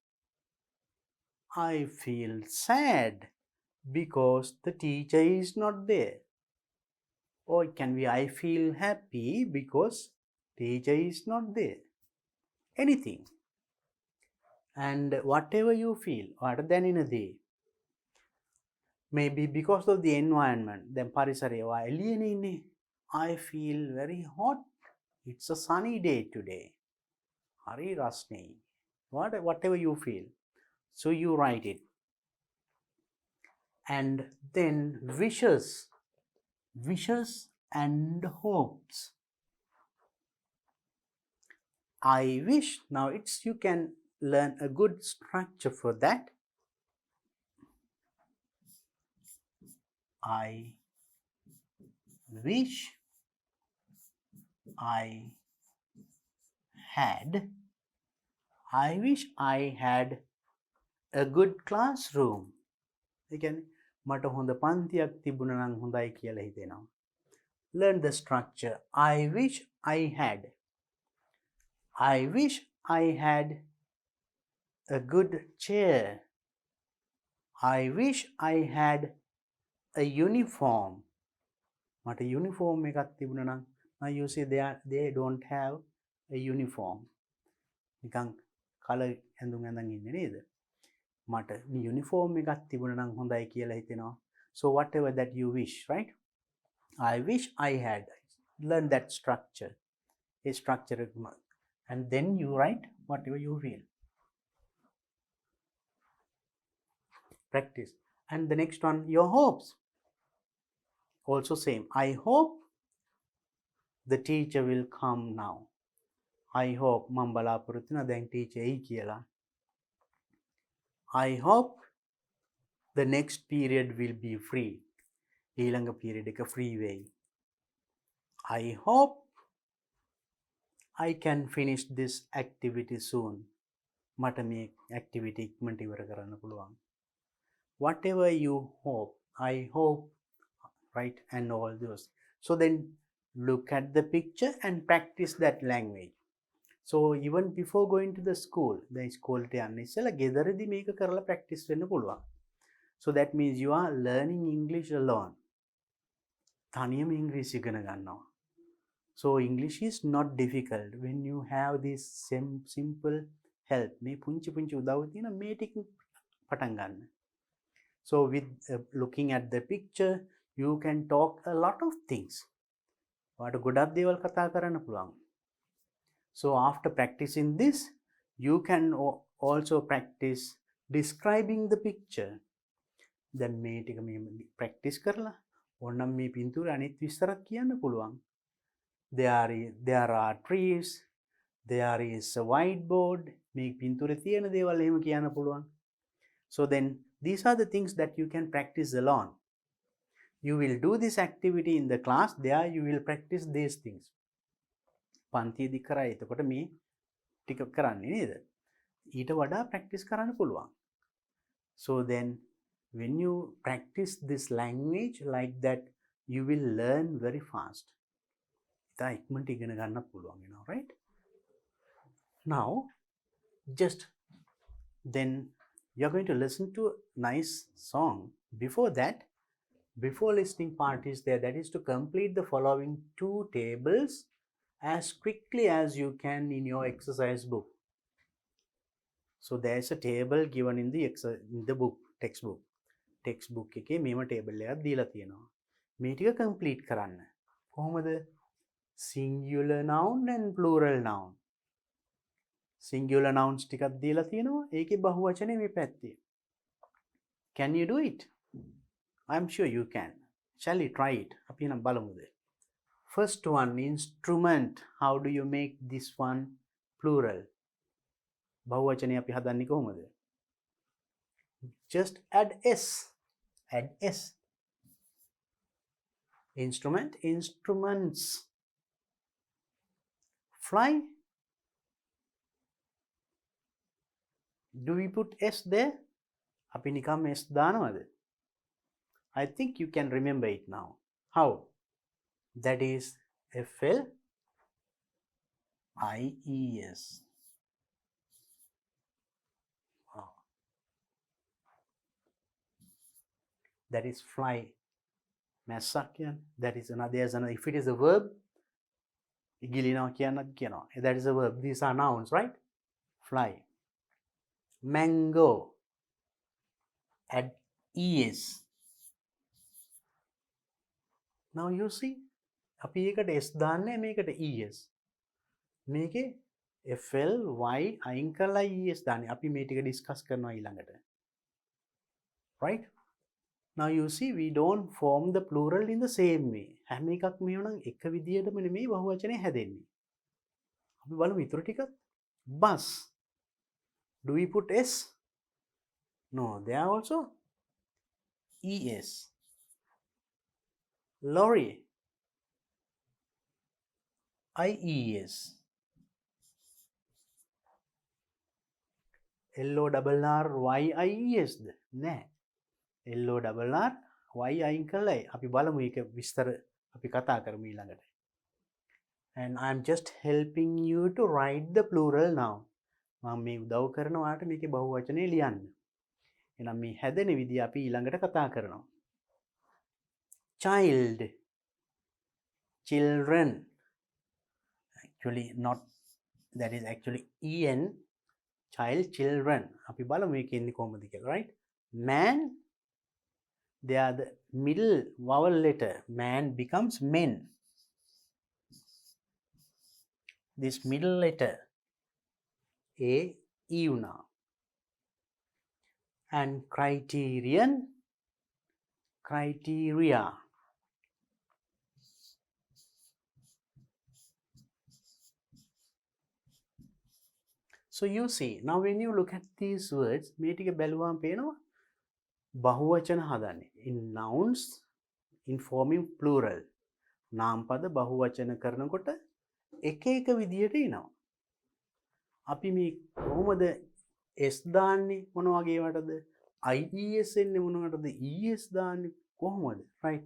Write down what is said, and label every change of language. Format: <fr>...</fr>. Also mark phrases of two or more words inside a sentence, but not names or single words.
<en>I feel sad because the teacher is not there. Or it can be I feel happy because teacher is not there. Anything. And whatever you feel, what</en> <si>දැනෙන දේ.</si> <en>Maybe because of the environment.</en> <si>දැන් පරිසරය ඔයා එළියනේ ඉන්නේ.</si> <en>I feel very hot. It's a sunny day today.</en> <si>හරි රස්නේ.</si> <en>Whatever you feel. So you write it. And then wishes. Wishes and hopes. I wish. Now you can learn a good structure for that. I wish I had. I wish I had a good classroom.</en> <si>ඒ කියන්නේ මට හොඳ පන්තියක් තිබුණා නම් හොඳයි කියලා හිතෙනවා.</si> <en>Learn the structure. I wish I had. I wish I had a good chair. I wish I had a uniform.</en> <si>මට uniform එකක් තිබුණා නම්</si> <en>now you see they don't have a uniform.</en> <si>නිකන් කලර් ඇඳුම් ඇඳන් ඉන්නේ නේද? මට uniform එකක් තිබුණා නම් හොඳයි කියලා හිතෙනවා.</si> <en>So whatever that you wish, right? I wish I had. Learn that structure. A structure. And then you write whatever you feel. Practice. And the next one, your hopes. Also same. I hope the teacher will come now. I hope</en> <si>මම බලාපොරොත්තු වෙනවා දැන් teacher එයි කියලා.</si> <en>I hope the next period will be free.</en> <si>ඊළඟ period එක free වෙයි.</si> <en>I hope I can finish this activity soon.</en> <si>මට මේ activity ඉක්මනට ඉවර කරන්න පුළුවන්.</si> <en>Whatever you hope, I hope, right? And all those. So then look at the picture and practice that language. So even before going to the school, the school te</en> <si>යන්න ඉස්සෙල්ලා ගෙදරදී මේක කරලා practice වෙන්න පුළුවන්.</si> <en>So that means you are learning English alone.</en> <si>තනියම ඉංග්‍රීසි ඉගෙන ගන්නවා.</si> <en>So English is not difficult when you have this simple help.</en> <si>මේ පුංචි පුංචි උදව් තියෙන මේ ටික පටන් ගන්න.</si> <en>So with looking at the picture, you can talk a lot of things.</en> <si>ඔයාට ගොඩක් දේවල් කතා කරන්න පුළුවන්.</si> <en>So after practicing this, you can also practice describing the picture.</en> <si>Then මේ ටික මේ practice කරලා ඕනනම් මේ පින්තූරය අනිත් විස්තරක් කියන්න පුළුවන්.</si> <en>There are trees, there is a whiteboard.</en> <si>මේ පින්තූරේ තියෙන දේවල් එහෙම කියන්න පුළුවන්.</si> <en>So then these are the things that you can practice alone. You will do this activity in the class. There you will practice these things.</en> <si>පන්තියේදී කරා එතකොට මේ ටික කරන්නේ නේද? ඊට වඩා practice කරන්න පුළුවන්.</si> <en>So then when you practice this language like that, you will learn very fast.</en> <si>ඉතා ඉක්මනට ඉගෙන ගන්න පුළුවන් වෙනවා,</si> <en>right? Now just then you're going to listen to a nice song. Before that, before listening part is there, that is to complete the following 2 tables as quickly as you can in your exercise book. So there's a table given in the book, textbook.</en> <si>Textbook එකේ මේම table එකක් දීලා තියෙනවා. මේ ටික complete කරන්න. කොහොමද?</si> <en>Singular noun and plural noun. Singular nouns</en> <si>ටිකක් දීලා තියෙනවා. ඒකේ බහුවචනේ මේ පැත්තේ.</si> <en>Can you do it? I'm sure you can. Shall we try it?</en> <si>අපි නම් බලමුද?</si> <en>First one, instrument. How do you make this one plural?</en> <si>බහුවචනේ අපි හදන්නේ කොහොමද?</si> <en>Just add s. Add s. Instrument, instruments. Fly. Do we put s there?</en> <si>අපි නිකම් s දානවද?</si> <en>I think you can remember it now. How? That is FLIES. Wow. That is fly. Masakian. That is another. There's another. If it is a verb, that is a verb. These are nouns, right? Fly. Mango. Add es. Now you see,</en> <si>අපි ඒකට s දාන්නේ මේකට es. මේකේ FLY අයින් කරලා es දාන්නේ. අපි මේ ටික ඩිස්කස් කරනවා ඊළඟට.</si> <en>Right? Now you see, we don't form the plural in the same way.</en> <si>හැම එකක්ම එහෙනම් එක විදියටම නෙමෙයි බහුවචනේ හැදෙන්නේ. අපි බලමු ඊටු ටිකත්.</si> <en>Bus. Do we put s? No, there also es. Lorry. IES.</en> <si>LORRYIES නෑ. LORRY අයින් කළයි. අපි බලමු ඒක විස්තර අපි කතා කරමු ඊළඟට.</si> <en>And I'm just helping you to write the plural now.</en> <si>මම මේ උදව් කරනවා ඔයාලට මේකේ බහුවචනේ ලියන්න. එහෙනම් මේ හැදෙන විදිය අපි ඊළඟට කතා කරනවා.</si> <en>Child. Children. Actually not, that is actually en. Child, children.</en> <si>අපි බලමු මේකේ ඉන්නේ කොහොමද කියලා,</si> <en>right? Man, they are the middle vowel letter. Man becomes men. This middle letter a e now. And criterion, criteria. So you see, now when you look at these words,</en> <si>මේ ටික බැලුවාම පේනවා බහුවචන හදන්නේ.</si> <en>In nouns, in forming plural.</en> <si>නාමපද බහුවචන කරනකොට එක එක විදියට එනවා. අපි මේ කොහොමද s දාන්නේ මොන වගේ වටද? IES එන්නේ මොන වටද? ES දාන්නේ කොහොමද? Right?</si>